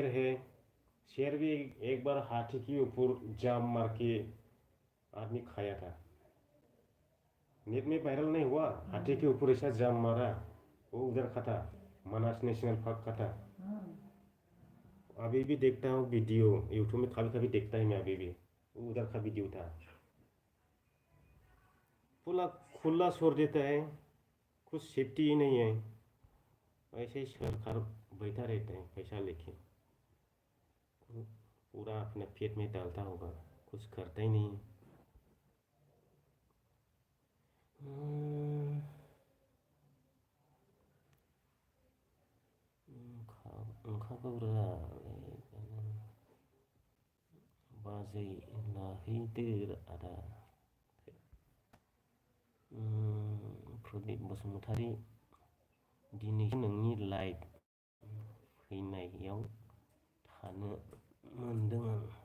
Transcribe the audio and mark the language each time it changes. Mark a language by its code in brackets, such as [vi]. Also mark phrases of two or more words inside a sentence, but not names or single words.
[hi] है शेर भी एक बार हाथी के ऊपर जाम मार के आदमी खाया था नेट में वायरल नहीं हुआ हाथी के ऊपर ऐसा जाम मारा वो उधर का था मानस नेशनल पार्क का था अभी भी देखता हूँ वीडियो यूट्यूब में कभी कभी देखता ही मैं अभी भी उधर का वीडियो था पूरा खुला छोड़ देता है कुछ सेफ्टी ही नहीं है ऐसे ही सरकार बैठा रहता है पैसा लेके पूरा अपने पेट में डालता होगा कुछ करता ही नहीं [brx] बाजै नाहैदो आदा प्रदीप बसुमतारी दिनैसो नोंनि लाइभ फैनायाव थानो मोनदों आं